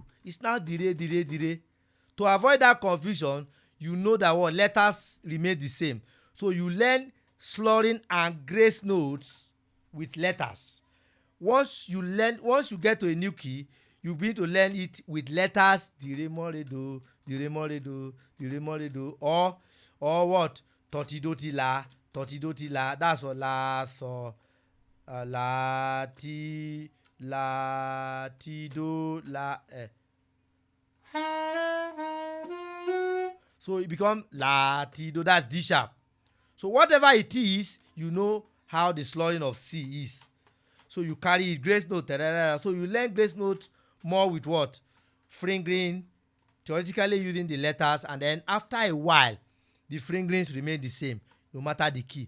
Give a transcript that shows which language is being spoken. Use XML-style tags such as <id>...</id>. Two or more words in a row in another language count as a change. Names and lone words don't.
<en>It's now the re, the re, the re. To avoid that confusion, you know that what letters remain the same. So you learn slurring and grace notes with letters. Once you get to a new key, you begin to learn it with letters, the re, mo, re, do, the re, mo, re, do, the re, mo, re, do, or what? Toti, do, ti, la, toti, do, ti, la. That's what la, so, la, ti, do, la, So it becomes la, ti, do. That's D sharp. So whatever it is, you know how the slurring of C is. So you carry it, grace note. So you learn grace note more with what? Fingering, theoretically using the letters, and then after a while, the fingerings remain the same, no matter the key.</en>